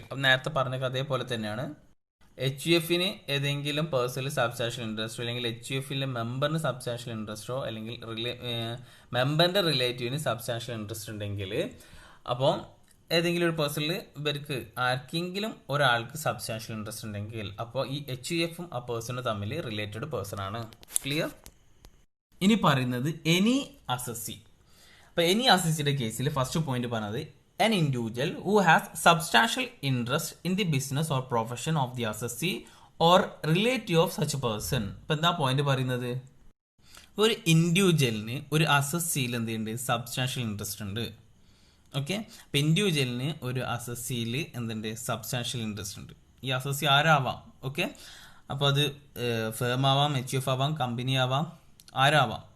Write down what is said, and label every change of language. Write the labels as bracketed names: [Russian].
[Malayalam] അപ്പം നേരത്തെ പറഞ്ഞ അതേപോലെ തന്നെയാണ്, HUFന് ഏതെങ്കിലും പേഴ്സണിൽ സബ്സ്റ്റാൻഷ്യൽ ഇൻട്രസ്റ്റോ അല്ലെങ്കിൽ HUFിലെ മെമ്പറിന് സബ്സ്റ്റാൻഷ്യൽ ഇൻട്രസ്റ്റോ അല്ലെങ്കിൽ മെമ്പറിന്റെ റിലേറ്റീവിന് സബ്സ്റ്റാൻഷ്യൽ ഇൻട്രസ്റ്റ് ഉണ്ടെങ്കിൽ അപ്പോൾ ഏതെങ്കിലും ഒരു പേഴ്സണിൽ ഇവർക്ക് ആർക്കെങ്കിലും ഒരാൾക്ക് സബ്സ്റ്റാൻഷ്യൽ ഇൻട്രസ്റ്റ് ഉണ്ടെങ്കിൽ അപ്പോൾ ഈ HUFും ആ പേഴ്സണും തമ്മിൽ റിലേറ്റഡ് പേഴ്സൺ ആണ്. ക്ലിയർ? ഇനി പറയുന്നത് എനി അസസി. അപ്പോൾ എനി അസസിയുടെ കേസിൽ ഫസ്റ്റ് പോയിന്റ് പറഞ്ഞത്, [English] an individual who has substantial interest in the business or profession of the assessee or relative of such person. [Malayalam] ഇപ്പം എന്താ പോയിന്റ് പറയുന്നത്, ഒരു ഇൻഡിവിജ്വലിന് ഒരു അസസ്സിയിൽ എന്ത് ചെയ്യുന്നുണ്ട്, സബ്സ്റ്റാൻഷ്യൽ ഇൻട്രസ്റ്റ് ഉണ്ട്. ഓക്കെ, അപ്പം ഇൻഡിവിജ്വലിന് ഒരു അസസ്സിയിൽ എന്തുണ്ട്, സബ്സ്റ്റാൻഷ്യൽ ഇൻട്രസ്റ്റ് ഉണ്ട്. ഈ അസസ്സി ആരാവാം. ഓക്കെ, അപ്പോൾ അത് ഫേം ആവാം, HUF ആവാം, കമ്പനി ആവാം, ആരാവാം.